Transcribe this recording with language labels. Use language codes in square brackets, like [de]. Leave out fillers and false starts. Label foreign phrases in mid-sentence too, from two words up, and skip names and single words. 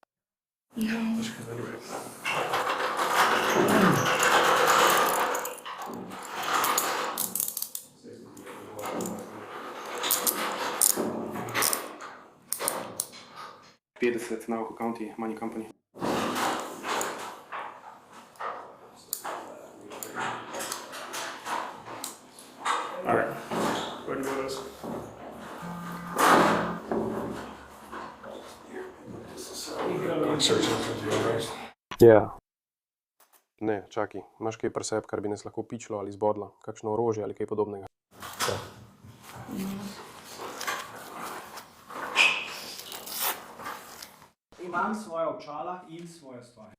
[en] $50 Navajo County Money Company. All right. Go ahead and go with us. [sl] Ja. Ne, čakaj. Imaš kaj pri sebi, kar bi nas lahko pičilo ali zbodlo? Kakšno orožje ali kaj podobnega? Ja. Imam svoje očala in svoje stvari.